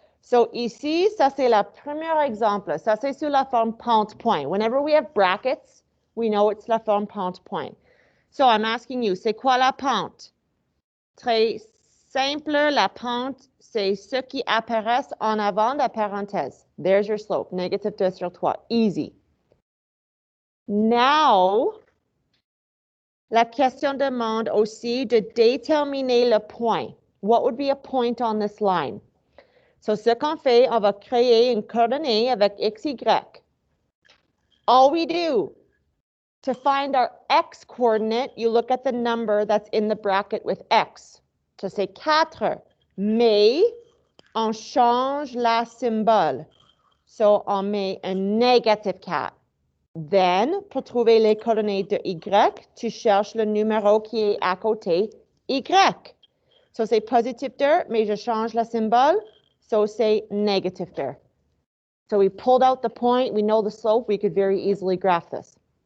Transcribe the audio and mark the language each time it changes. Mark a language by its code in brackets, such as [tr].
[fr] So, ici, ça c'est le premier exemple. Ça c'est sous la forme pente-point. [en] Whenever we have brackets, we know it's la forme pente-point. So, I'm asking you, [fr] c'est quoi la pente? Très simple, la pente, c'est ce qui apparaît en avant de la parenthèse. [en] There's your slope, [fr] négative 2 sur 3, easy. Now, la question demande aussi de déterminer le point. [en] What would be a point on this line? [fr] So, ce qu'on fait, on va créer une coordonnée avec x, y. [en] All we do, to find our x coordinate, you look at the number that's in the bracket with x. [fr] So, c'est 4. Mais, on change la symbole. So, on met un négatif 4. Then, pour trouver les coordonnées de y, tu cherches le numéro qui est à côté, y. So, c'est positif 2, mais je change la symbole. So, c'est negative 2. [en] So, we pulled out the point. We know the slope. We could very easily graph this.